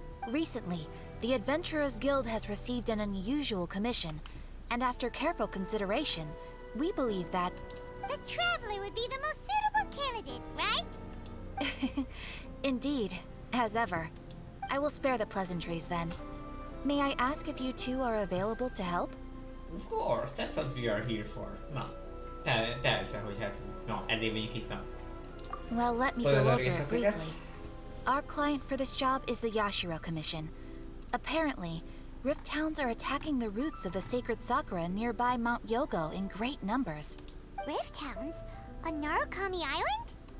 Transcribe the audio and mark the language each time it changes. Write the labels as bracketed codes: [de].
[en] Recently, the Adventurers Guild has received an unusual commission, and after careful consideration, we believe that... The Traveler would be the most suitable candidate, right? Indeed, as ever. I will spare the pleasantries then. May I ask if you two are available to help? Of course, that's what we are here for. [hu] Na, persze, hogy hát, na, ezért vagyunk itt, na. [en] Well, let me go over it briefly. Our client for this job is the Yashiro Commission. Apparently, Rift Towns are attacking the roots of the sacred Sakura nearby Mount Yogo in great numbers. Rift Hounds? On Narukami Island?